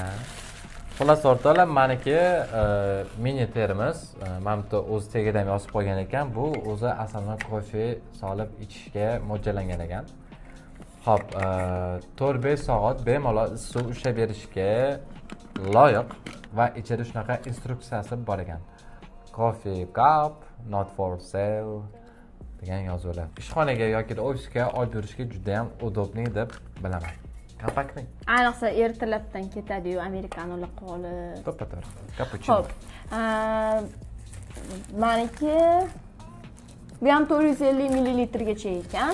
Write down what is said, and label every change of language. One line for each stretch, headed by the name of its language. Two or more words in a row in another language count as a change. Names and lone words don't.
Uzbek: Xullas o'rtoqlar, meniki mini termos, mana bu o'z tagidan yozib qo'ygan ekan. Bu o'zi asaldan kofe solib ichishga mo'ljallangan ekan. Xo'p, 4-5 soat bemalol suv ushlab berishga loyiq va ichida shunaqa instruksiyasi bor ekan.
English: Coffee cup, not for sale
Uzbek: degan yozuvlar. Ishxonaga yoki ofisga olib yurishga juda ham udobli deb bilaman. Kompaktni. Ayniqsa ertalabdan ketadi-yu amerikanolar qolib. To'ppa-to'g'ri. Cappuccino. Xo'p. Meniki bu ham 450 ml-gacha ekan.